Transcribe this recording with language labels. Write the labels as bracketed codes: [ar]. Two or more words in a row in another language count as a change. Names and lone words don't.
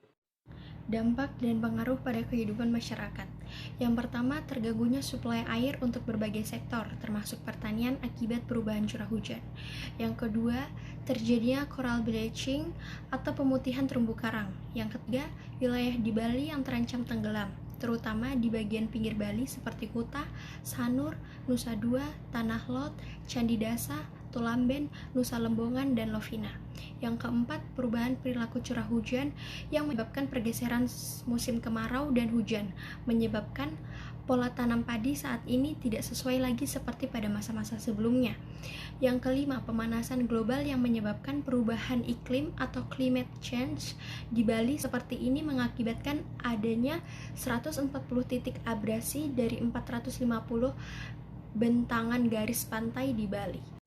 [id] Dampak dan pengaruh pada kehidupan masyarakat. Yang pertama, terganggunya suplai air untuk berbagai sektor, termasuk pertanian akibat perubahan curah hujan. Yang kedua, terjadinya [en] coral bleaching [id] atau pemutihan terumbu karang. Yang ketiga, wilayah di Bali yang terancam tenggelam, terutama di bagian pinggir Bali seperti Kuta, Sanur, Nusa Dua, Tanah Lot, Candi Dasa, Tulamben, Nusa Lembongan, dan Lovina. Yang keempat, perubahan perilaku curah hujan yang menyebabkan pergeseran musim kemarau dan hujan, menyebabkan pola tanam padi saat ini tidak sesuai lagi seperti pada masa-masa sebelumnya. Yang kelima, pemanasan global yang menyebabkan perubahan iklim atau [en] climate change [id] di Bali seperti ini mengakibatkan adanya 140 titik abrasi dari 450 bentangan garis pantai di Bali.